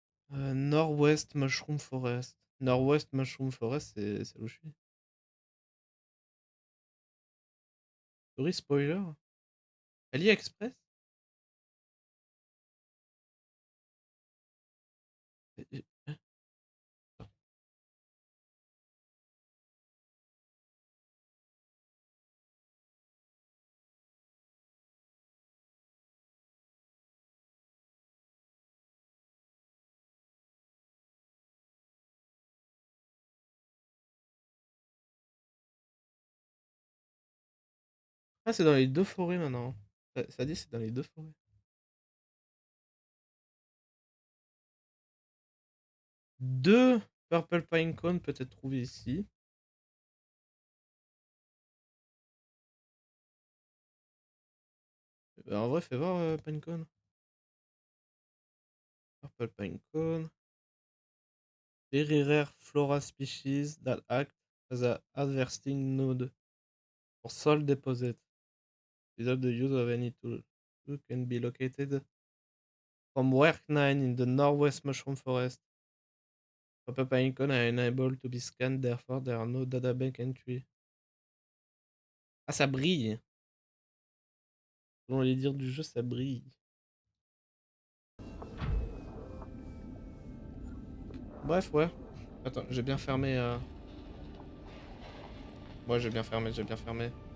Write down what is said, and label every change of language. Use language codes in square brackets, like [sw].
[fr] Northwest Mushroom Forest. Northwest Mushroom Forest, c'est où je suis. Story spoiler? AliExpress? Hein? Ah, c'est dans les deux forêts maintenant. Ça dit c'est dans les deux forêts. Deux Purple Pine Cone peut-être trouvés ici. En vrai, fais voir Pine Cone. Purple Pine Cone. [en] Very rare flora species that act as a harvesting node for soil deposit. Without the use of any tool. Tool can be located from Work 9 in the northwest mushroom forest. Purple Pine Cone are unable to be scanned, therefore there are no databank entry. [fr] Ah, ça brille. Selon les dires du jeu, ça brille. Bref, ouais. Attends, j'ai bien fermé. Ouais, j'ai bien fermé, j'ai bien fermé.